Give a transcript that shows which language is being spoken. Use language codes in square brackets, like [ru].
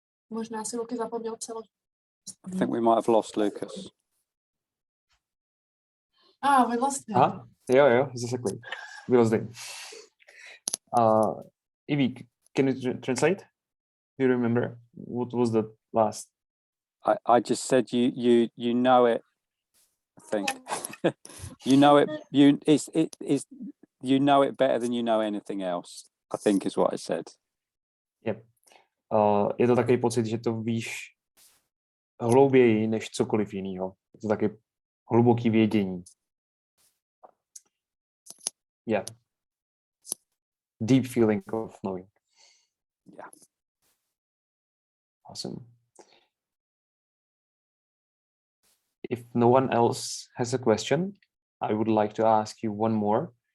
[cs] Možná si Luky zapomněl přeložit. [en] I think we might have lost Lucas. We lost him. [cs] Aha, jo, zaseklý. Bylo zde. [en] Ivy, can you translate? Do you remember what was the last? I just said you know it. I think you know it. You know it better than you know anything else. I think is what I said. Yep. [cs] Je to takový pocit, že to víš hlouběji než cokoliv jiného. Je to taky hluboký vědění. [en] Yeah. Deep feeling of knowing. Yeah. Awesome. If no one else has a question, I would like to ask you one more.